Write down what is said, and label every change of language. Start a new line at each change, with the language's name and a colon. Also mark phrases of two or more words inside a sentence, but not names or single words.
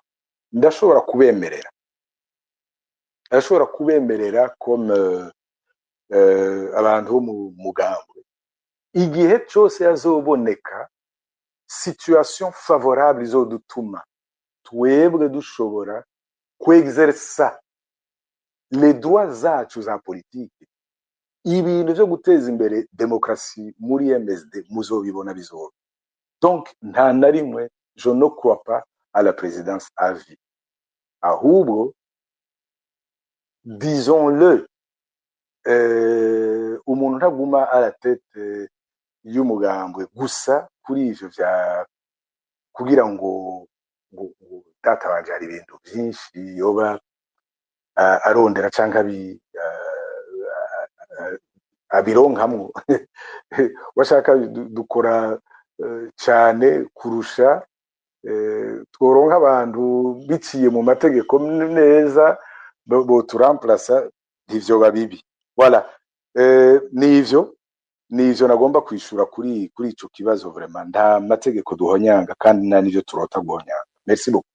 Rundi: Ndashobora kubemerera comme abantu bo mu mugambwe, igihe cyose yazoboneka
French: situation favorable
Rundi: izodutuma twebwe dushobora kwexersa
French: les droits
Rundi: zacu za politiki, ibintu byo guteza imbere demokrasi muri MSD muzobibona bizoba.
French: Donc
Rundi: nta na rimwe
French: je ne crois pas à la présidence à vie.
Rundi: Ahubwo disons-le, umuntu ntaguma
French: à la tête
Rundi: y'umugambwe gusa kuri ivyo vya kugira ngo data wanje hari ibintu byinshi yoba arondera canka abironkamwo. Washaka dukora cyane kurusha tworonka abantu biciye mu mategeko neza bo turamplasa ivyo babibi. Voilà, nivyo nagomba kwishura kuri ico kibazo. Vraiment nta mategeko duhonyanga kandi nta nivyo turota guhonyanga.
French: Merci beaucoup.